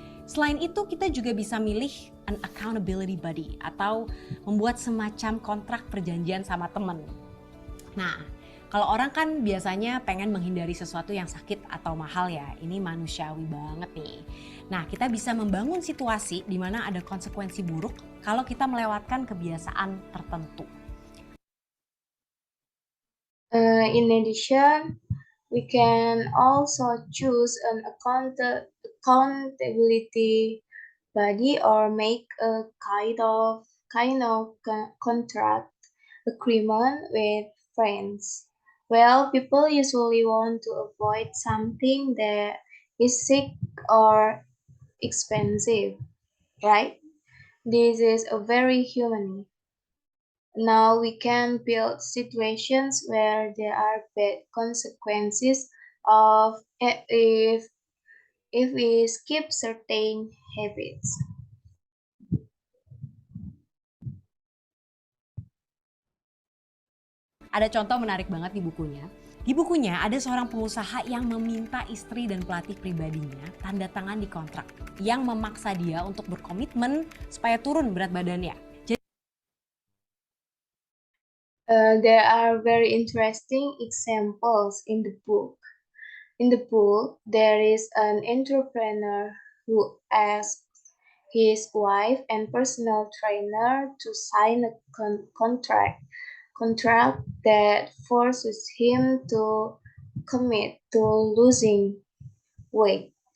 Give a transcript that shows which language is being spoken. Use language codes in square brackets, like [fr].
[id] Selain itu kita juga bisa milih [en] an accountability buddy [id] atau membuat semacam kontrak perjanjian sama temen. Nah, kalau orang kan biasanya pengen menghindari sesuatu yang sakit atau mahal ya, ini manusiawi banget nih. Nah, kita bisa membangun situasi di mana ada konsekuensi buruk kalau kita melewatkan kebiasaan tertentu. [en] In addition, we can also choose an accountability buddy or make a kind of contract agreement with friends. Well, people usually want to avoid something that is sick or expensive, right? This is a very human. Now we can build situations where there are bad consequences of if we skip certain habits. [id] Ada contoh menarik banget di bukunya. Di bukunya ada seorang pengusaha yang meminta istri dan pelatih pribadinya tanda tangan di kontrak yang memaksa dia untuk berkomitmen supaya turun berat badannya. [en] There are very interesting examples in the book. In the book, there is an entrepreneur who asks his wife and personal trainer to sign a contract that forces him to commit to losing weight.